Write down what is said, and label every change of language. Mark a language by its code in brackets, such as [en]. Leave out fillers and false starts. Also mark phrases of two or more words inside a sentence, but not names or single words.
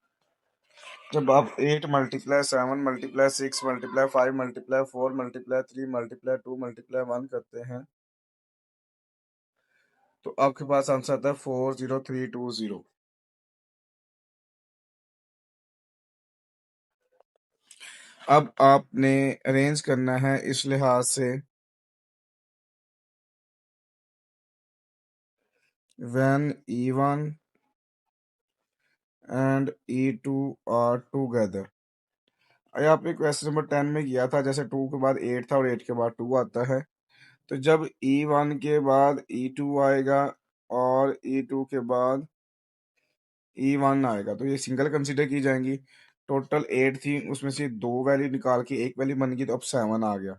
[hi] जब आप 8 × 7 × 6 × 5 × 4 × 3 × 2 × 1 करते हैं, तो आपके पास आंसर आता है 40320। अब आपने अरेंज करना है इस लिहाज से, [en] when E1 and E2 are together। [hi] अरे आपने [en] question number [hi] 10 में किया था, जैसे 2 के बाद 8 था और 8 के बाद 2 आता है, तो जब E1 के बाद E2 आएगा और E2 के बाद E1 आएगा तो ये सिंगल कंसीडर की जाएंगी। टोटल 8 थी, उसमें से 2 वैल्यू निकाल के एक वैल्यू बन गई, तो अब 7 आ गया।